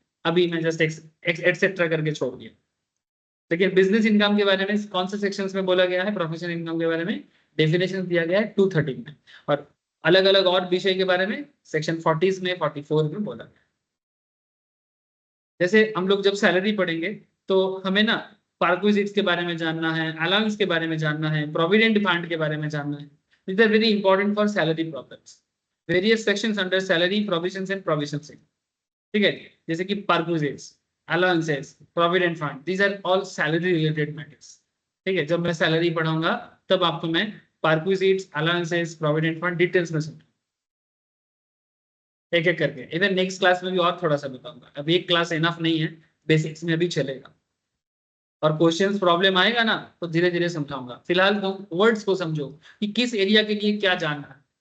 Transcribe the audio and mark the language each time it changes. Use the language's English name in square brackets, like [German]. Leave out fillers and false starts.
[Hindi] अभी मैं just etcetera करके छोड़ दिया। लेकिन बिजनेस इनकम के बारे में कौन से सेक्शंस में बोला गया है, प्रोफेशनल इनकम के बारे में डेफिनेशन दिया गया है 213 में, और अलग अलग और विषय के बारे में सेक्शन 40 में 44 में बोला गया। जैसे हम लोग जब सैलरी पढ़ेंगे तो हमें ना परक्विजिट्स के बारे में जानना है, अलाउंस के बारे में जानना है, प्रोविडेंट फंड के बारे में जानना है। [English] This are very important for salary problems. Various sections under salary provisions and provisions. [Hindi] ठीक है, जैसे कि [English] Perquisites, allowances, provident fund, these are all salary related matters। [Hindi] ठीक है, जब मैं सैलरी पढ़ाऊंगा तब आपको मैं perquisites, allowances, provident fund details में समझाऊंगा एक एक करके। इधर नेक्स्ट क्लास में भी और थोड़ा सा बताऊंगा, अब एक क्लास इनफ नहीं है, बेसिक्स में भी चलेगा। और क्वेश्चंस प्रॉब्लम आएगा ना तो धीरे धीरे समझाऊंगा। फिलहाल वर्ड्स को समझो कि किस एरिया के लिए क्या जानना है।